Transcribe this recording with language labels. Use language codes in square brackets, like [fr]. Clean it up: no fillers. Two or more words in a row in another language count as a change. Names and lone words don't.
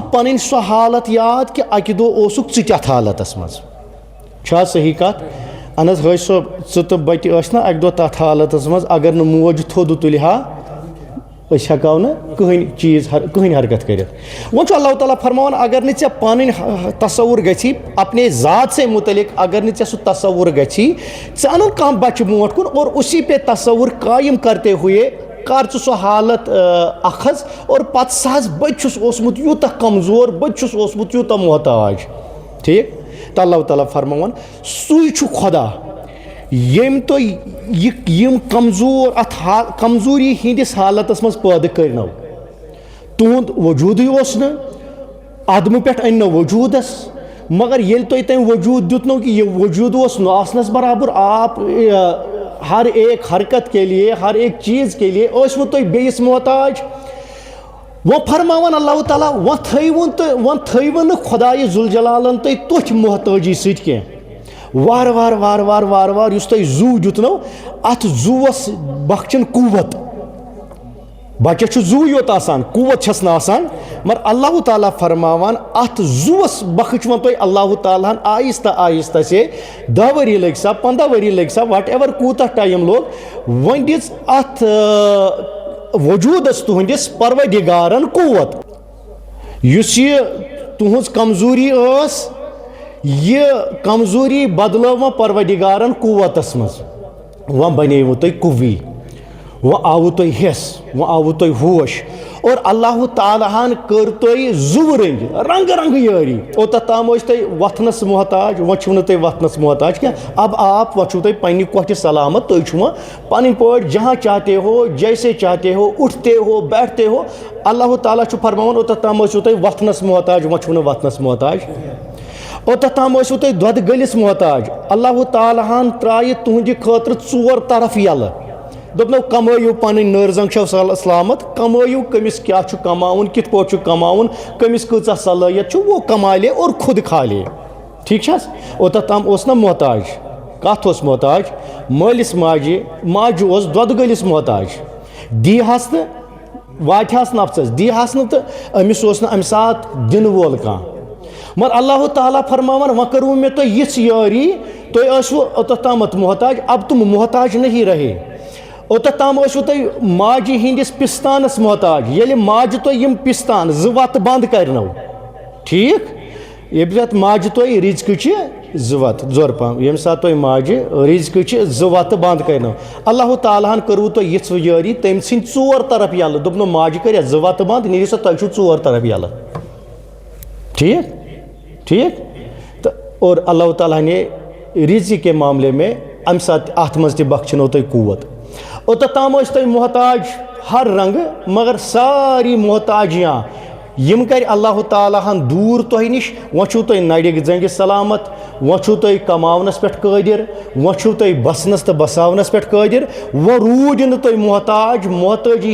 [ks] پَنٕنۍ سۄ حالت یاد کہِ اَکہِ دۄہ اوسُکھ ژٕ تہِ اَتھ حالتَس منٛز چھا صحیح کَتھ اہن حظ حٲج صٲب ژٕ تہٕ بَٹہِ ٲسۍ نا اَکہِ دۄہ تَتھ حالتَس منٛز اگر نہٕ موج تھوٚد تُلہِ ہا أسۍ ہٮ۪کہو نہٕ کٕہٕنۍ چیٖز کٕہٕنۍ حرکت کٔرِتھ وۄنۍ چھُ اللہ تعالیٰ فرماوان اگر نہٕ ژےٚ پَنٕنۍ تصوُر گژھی [ur] اپنے ذات سے متعلق [ks] اگر نہٕ ژےٚ سُہ تصوُر گژھی ژٕ اَنُن کانٛہہ بَچہِ برونٛٹھ کُن [ur] اور اُسی پے تصوُر قٲیِم کرتے [ks] ہوئے کر ژٕ سۄ حالت اَکھ حظ اور پَتہٕ سُہ حظ بٔچہِ چھُس اوسمُت یوٗتاہ کمزور بٔچہِ چھُس اوسمُت یوٗتاہ محتاج ٹھیٖک تہٕ اللہ تعالیٰ فرماوان سُے چھُ خۄدا ییٚمۍ تۄہہِ یِم کمزور اَتھ کمزوٗری ہِنٛدِس حالتَس منٛز پٲدٕ کٔرنو تُہُنٛد وجوٗدٕے اوس نہٕ عدمہٕ پٮ۪ٹھ أنۍ نو وجوٗدَس مگر ییٚلہِ تۄہہِ تٔمۍ وجوٗد دیُتنو کہِ یہِ وجوٗد اوس نہٕ آسنَس برابر [ur] آپ ہر ایک حرکت کے لیے [ks] ہر ایک چیٖز کے لیے ٲسوٕ تُہۍ بیٚیِس محتاج وۄنۍ فرماوان اللہ تعالیٰ وۄنۍ تھٲیوٕ نہٕ خۄدایہِ ذوالجلالَن تُہۍ تٔتھۍ محتٲجی سۭتۍ کینٛہہ وارٕ وارٕ یُس تۄہہِ زُو دیُتنو اَتھ زُوَس بخچَن قوت بَچَس چھُ زُوٕے یوت آسان قوت چھَس نہٕ آسان مگر اللہ تعالیٰ فرماوان اَتھ زُوَس بخٕچ وۄنۍ تۄہہِ اللہ تعالیٰ ہَن [ur] آہِستہ آہِستہ سے [ks] 10 ؤری لٔگۍ سا 15 ؤری لٔگۍ سا [en] what ever [ks] کوٗتاہ ٹایم لوٚگ وۄنۍ دِژ اَتھ وجوٗدَس تُہٕنٛدِس پروردِگارَن قوت یُس یہِ تُہٕنٛز کمزوٗری ٲس یہِ کمزوٗری بدلٲو وۄنۍ پروردِگارَن قوتَس منٛز وۄنۍ بَنیوٕ تۄہہِ قُوی وۄنۍ آوٕ تۄہہِ حِص وۄنۍ آوٕ تۄہہِ ہوش اور اللہ تعالیٰ ہَن کٔر تۄہہِ زُوٕ رنٛگہٕ یٲری اوٚتَتھ تام ٲسۍ تُہۍ وۄتھنَس محتاج وۄنۍ چھِو نہٕ تُہۍ وۄتھنَس محتاج کینٛہہ [ur] اب آپ [ks] وۄنۍ چھُو تۄہہِ پنٛنہِ کۄٹھِ سلامت تُہۍ چھُو وۄنۍ پَنٕنۍ پٲٹھۍ [ur] جہاں چاہتے ہو جیسے چاہتے ہو اُٹھتے ہو بیٹھتے ہو [ks] اللہ تعالیٰ چھُ فرماوان اوٚتَتھ تام ٲسِو تُہۍ وۄتھنَس محتاج وۄنۍ چھُو نہٕ وۄتھنَس محتاج اوٚتَتھ تام ٲسِو تُہۍ دۄدٕ گٔلِس محتاج اللہ تعالیٰ ہَن ترٛایہِ تُہٕنٛدِ خٲطرٕ 4 طرف یَلہٕ دوٚپنو کمٲیِو پَنٕنۍ نٔر زنٛگ چھو سلامت کمٲیِو کٔمِس کیٛاہ چھُ کماوُن کِتھ پٲٹھۍ چھُ کماوُن کٔمِس کۭژاہ صلٲحیت چھُ [ur] وہ کمالے اور خود کھالے [ks] ٹھیٖک چھِ حظ اوٚتَتھ تام اوس نہ محتاج کَتھ اوس محتاج مٲلِس ماجہِ اوس دۄدٕ گٔلِس محتاج دیٖہَس نہٕ واتہِ ہَس نفژَس دیٖہَس نہٕ تہٕ أمِس اوس نہٕ اَمہِ ساتہٕ دِنہٕ وول کانٛہہ مگر اللہ تعالیٰ فرماوان وۄنۍ کٔروٕ مےٚ تۄہہِ یِژھ یٲری تُہۍ ٲسوٕ اوٚتَتھ تامَتھ محتاج اب تِم محتاج [ur] نہیں رہے [ks] اوٚتَتھ تام ٲسوٕ تُہۍ ماجہِ ہِنٛدِس پِستانَس محتاج ییٚلہِ ماجہِ تۄہہِ یِم پِستان 2 وَتہٕ بنٛد کَرنو ٹھیٖک ییٚمہِ ساتہٕ ماجہِ تۄہہِ رِزقٕچہِ 2 وَتہٕ زورٕ پَہَم ییٚمہِ ساتہٕ تۄہہِ ماجہِ رِزقٕچہِ 2 وَتہٕ بنٛد کَرنو اللہ تعالیٰ ہَن کٔروٕ تۄہہِ یِژھ یٲری تٔمۍ ژھٕنۍ 4 طرف یَلہٕ دوٚپنو ماجہِ کَرِ 2 وَتہٕ بنٛد نیٖرِو سا تۄہہِ چھُو 4 طرف یَلہٕ ٹھیٖک تہٕ [ur] اور اللہ تعالیٰ نے رِزق کے معاملے میں [ks] اَمہِ ساتہٕ اَتھ منٛز تہِ بخچنو تۄہہِ قوت اوٚتَتھ تام ٲسۍ تۄہہِ محتاج ہر رنٛگہٕ مگر ساری محتاجیاں یِم کَرِ اللہ تعالیٰ ہَن دوٗر تۄہہِ نِش وۄنۍ چھُو تۄہہِ نَرِ زنٛگہِ سلامت وۄنۍ چھُو تۄہہِ کماونَس پٮ۪ٹھ قٲدِر وۄنۍ چھُو تۄہہِ بَسنَس تہٕ بَساونَس پٮ۪ٹھ قٲدِر وۄنۍ روٗدۍ نہٕ تُہۍ محتٲجی